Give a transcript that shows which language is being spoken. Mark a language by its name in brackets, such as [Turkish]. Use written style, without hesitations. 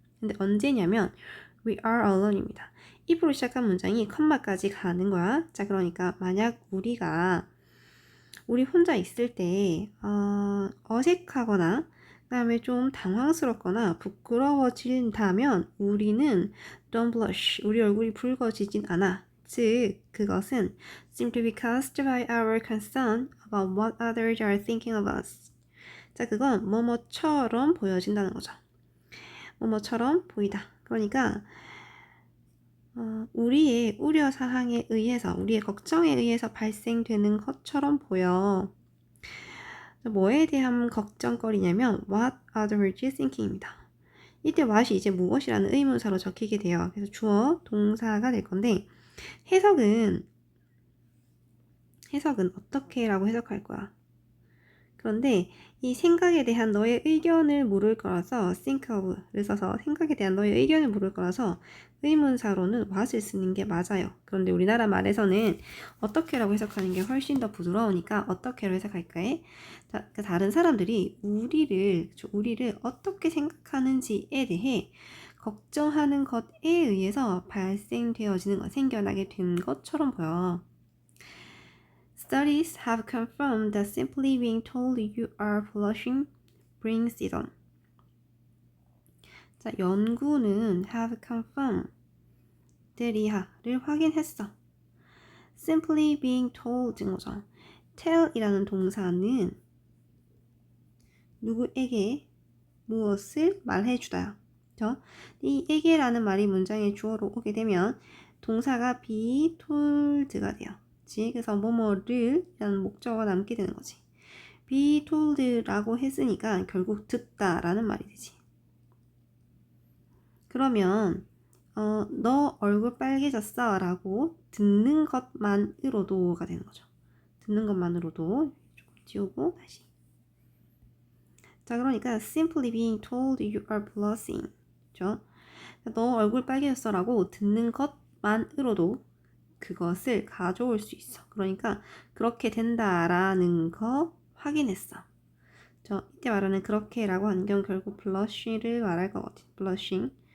[Korean] 근데 언제냐면 [English] we are alone [Korean] 입니다. if로 시작한 문장이 컴마까지 가는 거야. 자, 그러니까 만약 우리 혼자 있을 때 어색하거나 그다음에 좀 당황스럽거나 부끄러워진다면 우리는 [English] don't blush, [Korean] 우리 얼굴이 붉어지진 않아. 즉, 그것은 [English] simply because by our concern about what others are thinking of us. [Korean] 자, 그건 뭐뭐처럼 보여진다는 거죠. 뭐뭐처럼 보이다. 그러니까 우리의 우려사항에 의해서, 우리의 걱정에 의해서 발생되는 것처럼 보여. 뭐에 대한 걱정거리냐면 [English] what others thinking [Korean] 입니다. 이때 what이 이제 무엇이라는 의문사로 적히게 돼요. 그래서 주어, 동사가 될 건데 해석은 어떻게 라고 해석할 거야. 그런데 이 생각에 대한 너의 의견을 물을 거라서 think of를 써서 생각에 대한 너의 의견을 물을 거라서 의문사로는 what을 쓰는 게 맞아요. 그런데 우리나라 말에서는 어떻게라고 해석하는 게 훨씬 더 부드러우니까 어떻게로 해석할까요? 다른 사람들이 우리를 어떻게 생각하는지에 대해 걱정하는 것에 의해서 발생되어지는 것, 생겨나게 된 것처럼 보여. [English] Studies have confirmed that simply being told you are blushing brings it on. [Korean] 자, 연구는 [English] have confirmed, [Korean] 대리하를 확인했어. [English] Simply being told인 거죠. [Korean] tell이라는 동사는 누구에게 무엇을 말해주다요. 그렇죠? 이 에게라는 말이 문장의 주어로 오게 되면 동사가 be told가 돼요. 그래서 뭐뭐를 라는 목적어가 남게 되는 거지. be told라고 했으니까 결국 듣다라는 말이 되지. 그러면 너 얼굴 빨개졌어 라고 듣는 것만으로도가 되는 거죠. 듣는 것만으로도 조금 지우고 다시. 자, 그러니까 [English] simply being told you are blushing, [Korean] 그렇죠? 너 얼굴 빨개졌어 라고 듣는 것만으로도 그것을 가져올 수 있어. 그러니까 그렇게 된다라는 거 확인했어. 이때 말하는 그렇게라고 하는 경우 결국 blush를 말할 거거든. blushing.